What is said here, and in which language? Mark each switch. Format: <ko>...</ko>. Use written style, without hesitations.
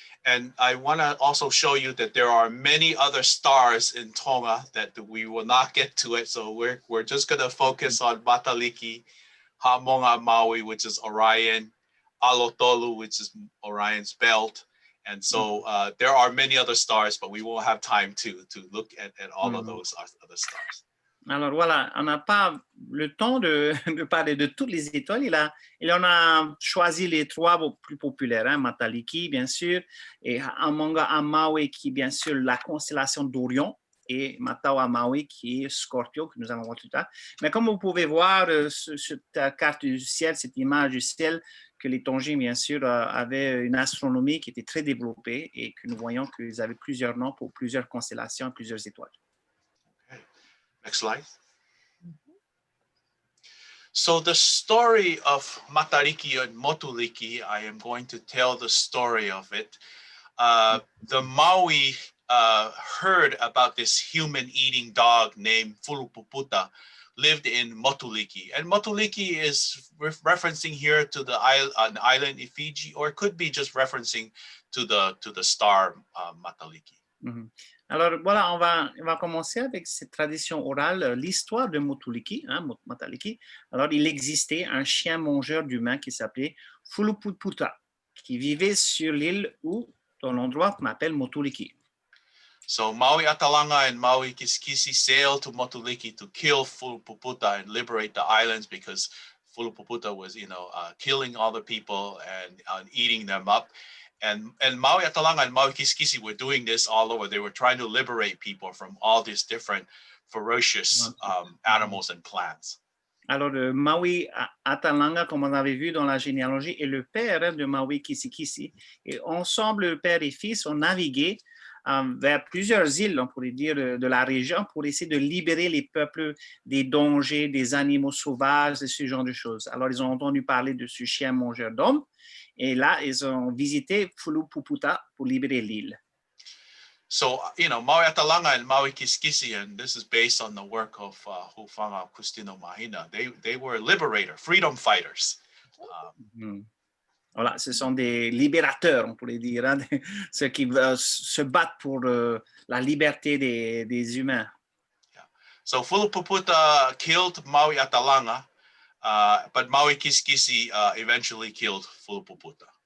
<en>And I want to also show you that there are many other stars in Tonga that we will not get to it. So we're just going to focus on Matariki, Hamongoʻa Maui, which is Orion, Alotolu, which is Orion's belt. And so there are many other stars, but we won't have time to look at all of those other stars.</en> <fr>Alors voilà, on n'a pas le temps de parler de toutes les étoiles. Il en a choisi les 3 plus populaires, Mataliki, bien sûr, et Hamongoʻa Maui, qui est bien sûr la constellation d'Orion, et Matawa Maui, qui est Scorpio, que nous allons voir tout à l'heure. Mais comme vous pouvez voir sur cette carte du ciel, cette image du ciel, que les Tongiens, bien sûr, avaient une astronomie qui était très développée et que nous voyons qu'ils avaient plusieurs noms pour plusieurs constellations, plusieurs étoiles.</fr> <en>Next slide. So the story of Matariki and Motuliki, I am going to tell the story of it. The Maui heard about this human-eating dog named Fulupuputa lived in Motuliki. And Motuliki is referencing here to an island in Fiji, or it could be just referencing to the star Matariki.</en> <fr>Alors voilà, on va commencer avec cette tradition orale, l'histoire de Motuliki, Mataliki. Alors il existait un chien mangeur d'humains qui s'appelait Fulupuputa, qui vivait sur l'île ou dans l'endroit qu'on appelle Motuliki.</fr> <en>So Maui Atalanga and Maui Kisikisi sailed to Motuliki to kill Fulupuputa and liberate the islands, because Fulupuputa was, killing all the people and eating them up. And Maui Atalanga and Maui Kisikisi were doing this all over. They were trying to liberate people from all these different ferocious animals and plants.</en> <fr>Alors, Maui Atalanga, comme on avait vu dans la généalogie, est le père de Maui Kisikisi. Et ensemble, le père et fils ont navigué vers plusieurs îles, on pourrait dire, de la région pour essayer de libérer les peuples des dangers, des animaux sauvages et ce genre de choses. Alors, ils ont entendu parler de ce chien mangeur d'hommes. Et là, ils ont visité Fulupuputa pour libérer l'île.</fr> <en>So, Maui Atalanga and Maui Kiskisi, and this is based on the work of Hufanga Kustino Mahina. They were freedom fighters.</en> <fr>Voilà, ce sont des libérateurs, on pourrait dire, hein, ceux qui se battent pour la liberté des humains.</fr> <en>Yeah. So Fulupuputa killed Maui Atalanga, but Maui Kiskisi eventually killed Fulupuputa.</en>